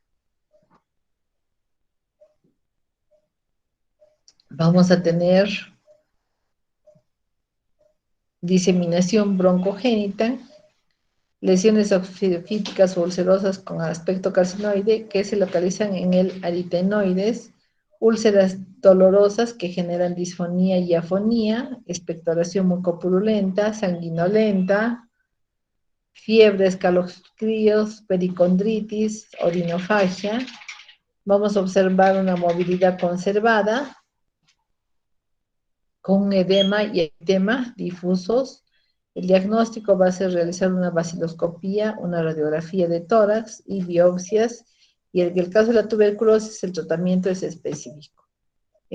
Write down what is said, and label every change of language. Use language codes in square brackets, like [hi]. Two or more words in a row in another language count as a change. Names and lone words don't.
[es] Vamos a tener diseminación broncogénita, lesiones exofíticas o ulcerosas con aspecto carcinoide que se localizan en el aritenoides, úlceras dolorosas que generan disfonía y afonía, expectoración mucopurulenta, sanguinolenta, fiebre, escalofríos, pericondritis, orinofagia. Vamos a observar una movilidad conservada con edema y eritema difusos. El diagnóstico va a ser realizar una vaciloscopía, una radiografía de tórax y biopsias, y en el caso de la tuberculosis el tratamiento es específico.